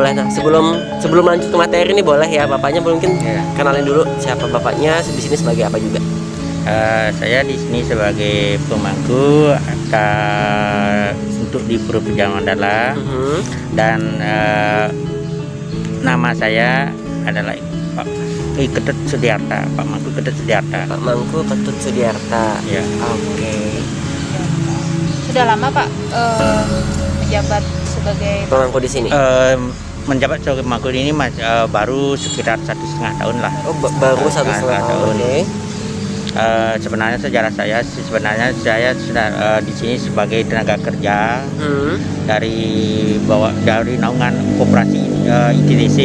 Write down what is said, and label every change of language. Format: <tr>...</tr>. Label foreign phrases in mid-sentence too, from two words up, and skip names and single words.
<id>Nah sebelum lanjut ke materi ini boleh ya bapaknya mungkin kenalin dulu siapa bapaknya di sini sebagai apa juga. Saya di sini sebagai pemangku untuk di Pura Puja Mandala dan nama saya adalah Pak Ketut Sudiarta, Pak Mangku Ketut Sudiarta. Pak Mangku Ketut Sudiarta. Ya. Oke. Sudah lama Pak menjabat sebagai Pemangku di sini. Menjabat sebagai pemangku ini baru sekitar 1,5 tahun lah. Oh baru 1,5 tahun. Oke. Sebenarnya sejarah saya sudah di sini sebagai tenaga kerja dari naungan koperasi ITDC.</id>